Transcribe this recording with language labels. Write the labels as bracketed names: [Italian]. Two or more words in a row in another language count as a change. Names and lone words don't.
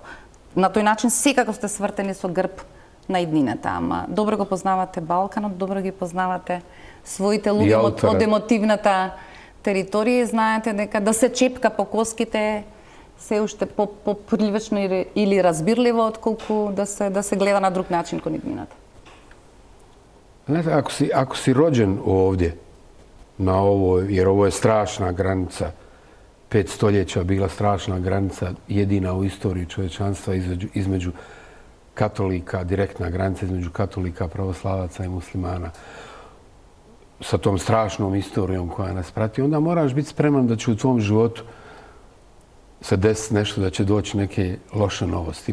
[Macedonian] На тој начин секако сте свртени со грб на иднината, ама добро го познавате Балканот, добро ги познавате своите луѓе од емотивната територија и знаете дека да се чепка по коските се уште попривлечно или разбирливо отколку да се гледа на друг начин кон иднината. Знаете, ако си [Bosnian] rođen ovdje, na ovo, jer ovo je strašna granica, 5 stoljeća bila strašna granica, jedina u istoriji čovječanstva između katolika, direktna granica između katolika, pravoslavaca i muslimana, sa tom strašnom istorijom koja nas prati, onda moraš biti spreman da će u tvom životu se desiti nešto, da će doći neke loše novosti.